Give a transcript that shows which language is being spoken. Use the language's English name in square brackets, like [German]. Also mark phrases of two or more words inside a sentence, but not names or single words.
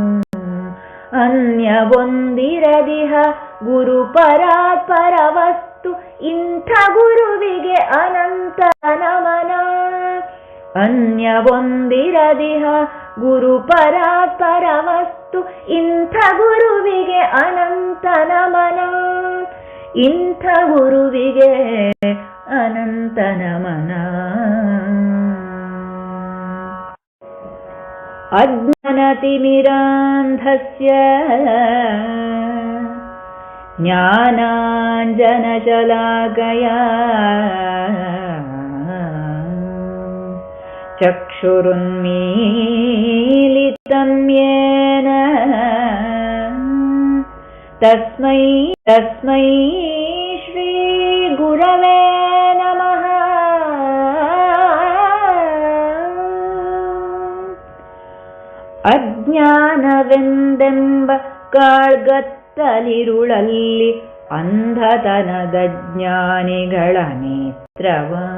[Kannada] ಅನ್ಯವೊಂದಿರದಿಹ ಗುರು ಪರಾತ್ಪರ ವಸ್ತು ಇಂಥ ಗುರುವಿಗೆ ಅನಂತ ನಮನ. ಅನ್ಯವೊಂದಿರದಿಹ ಗುರು ಪರಾತ್ಪರ ವಸ್ತು ಇಂಥ ಗುರುವಿಗೆ ಅನಂತ ನಮನ. ಇಂಥ ಗುರುವಿಗೆ ಅನಂತ ನಮನ. [Sanskrit] ಅಜ್ಞಾನತಿಮಿರಾಂಧಸ್ಯ ಜ್ಞಾನಾಂಜನಶಲಾಕಯಾ ಚಕ್ಷುರುನ್ಮೀಲಿತಂ ಯೇನ ತಸ್ಮೈ ಶ್ರೀ ಗುರವೇ ನಮಃ. [Kannada] ಅಜ್ಞಾನವೆಂದೆಂಬ ಕಾಳ್ಗತ್ತಲಿರುಳಲ್ಲಿ ಅಂಧತನದ ಜ್ಞಾನಿಗಳ ನೇತ್ರವ.